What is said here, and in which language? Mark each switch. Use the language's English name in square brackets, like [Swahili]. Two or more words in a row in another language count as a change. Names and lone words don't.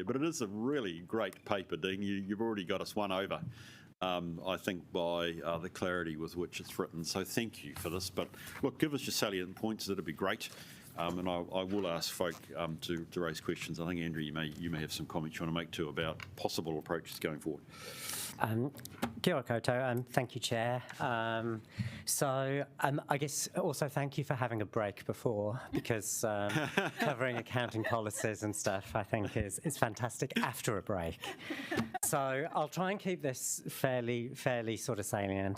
[English] But it is a really great paper, Dean. You've already got us one over, I think, by the clarity with which it's written. So thank you for this. But look, give us your salient points. That'd be great. And I will ask folk to raise questions. I think, Andrew, you may have some comments you want to make too about possible approaches going forward. [Māori] Kia ora koutou, [English] thank you, Chair. I guess also thank you for having a break before, because covering accounting policies and stuff I think is fantastic after a break. So I'll try and keep this fairly sort of salient.